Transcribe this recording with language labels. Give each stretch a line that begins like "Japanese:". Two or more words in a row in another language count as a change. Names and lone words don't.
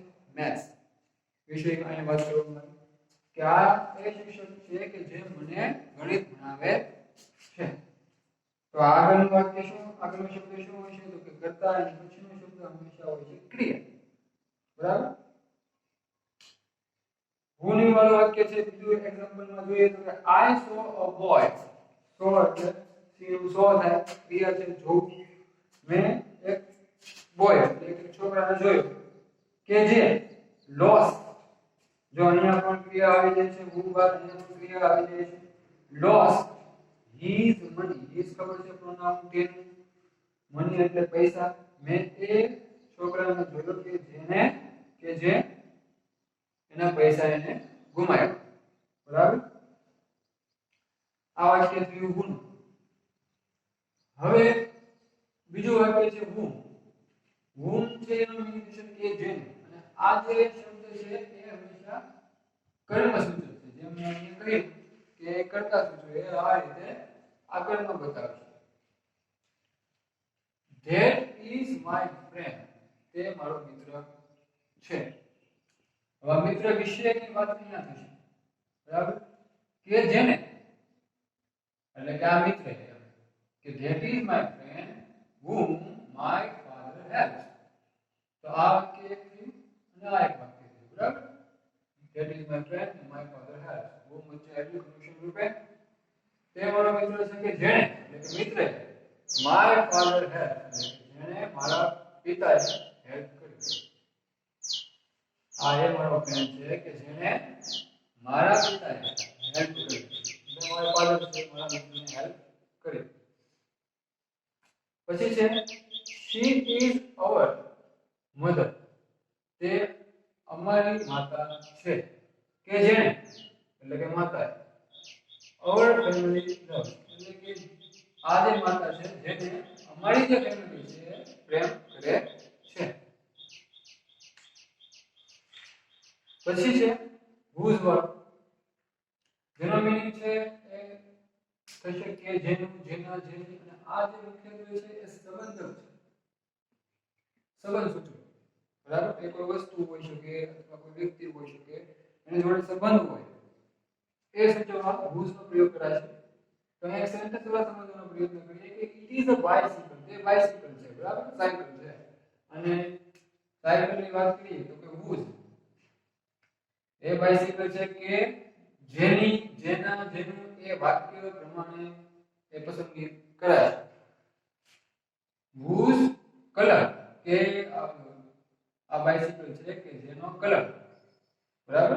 Gujarati: મેથ્સ વિષયમાં અહીં વાત કરવામાં આવી કે આ એ શિક્ષક છે કે જે મને ગણિત ભણાવે છે. તો આગળનું વાક્ય શું, આગળનો શબ્દ શું હોય છે? તો કે કરતા અને પછીનો શબ્દ હંમેશા હોય છે ક્રિયા, બરાબર? who ની વાળું વાક્ય છે. બીજું એક્ઝામ્પલમાં જોઈએ તો કે
English: I saw a boy.
Gujarati: saw એટલે see નું saw થાય, ક્રિયા છે જોવું. મેં એક બોય એટલે એક છોકરાને જોયો કે જે lost. જો અહીંયા પણ ક્રિયા આવી જાય છે, who બાદ અહીંયા પણ ક્રિયા આવી જાય છે.
English: lost his money.
Gujarati: his ખબર છે પ્રોનાઉન તેનું, money એટલે પૈસા. મેં એ છોકરાને જોયો કે જે એના પૈસા એને ગુમાવ્યા, બરાબર? આ વાક્ય થયું who. હવે બીજું વાક્ય છે whom. whom છે એનો મીનિંગ થશે કે જેને. અને આ જે શબ્દ છે એ હંમેશા કર્મ સૂચક છે. જેમ મેં અહીંયા કહ્યું કે કર્તા સૂચક, એ આ રીતે આ કર્મ બતાવે છે.
English: That is my friend.
Gujarati: તે મારો મિત્ર છે. હવે મિત્ર વિશેની વાત અહીંયા થશે, બરાબર? કે જેને એટલે કે આ મિત્ર કે
English: that is my friend whom my father helps.
Gujarati: તો આ વાક્ય એક થયું અને આ એક વાક્ય થયું, બરાબર?
English: that is my friend whom my father helps.
Gujarati: whom વચ્ચે આવ્યું ફંક્શન રૂપે. તે મારો મિત્ર છે કે જેને એટલે કે મિત્ર
English: my father helps,
Gujarati: જેને મારા પિતાએ હેલ્પ કરી. આ એ મારો ફ્રેન્ડ છે કે જેને મારા પિતાએ હેલ્પ કરી. એટલે મારા ફાધર છે, મારા મિત્રને હેલ્પ કરી. પછી છે
English: she is our mother.
Gujarati: તે અમારી માતા છે કે જેને એટલે કે માતા
English: our family loves,
Gujarati: એટલે કે આ જે માતા છે જેને અમારી જે ફેમિલી છે પ્રેમ કરે છે. પછી છે whose વાળું, જેનો મીનિંગ છે એ થશે કે જેનું, જેના, જેની. અને આ જે મુખ્યત્વે છે એ સંબંધક છે, સંબંધ સૂચક, બરાબર? એ કોઈ વસ્તુ હોઈ શકે અથવા કોઈ વ્યક્તિ હોઈ શકે, એની જોડે સંબંધ હોય એ સૂચવવા whose નો પ્રયોગ કરાય છે. તો એક સેન્ટેન્સ દ્વારા સમજવાનો પ્રયત્ન કરીએ કે
English: it is a bicycle.
Gujarati: તે બાઇસિકલ છે, બરાબર? સાયકલ છે. અને સાયકલની વાત કરીએ તો કે whose, એ બાઇસિકલ છે કે જેની, જેના, જેનું. એ વાક્ય પ્રમાણે એ પસંદગી કરાય છે. whose કલર, કે આ બાઇસિકલ છે કે જેનો કલર, બરાબર?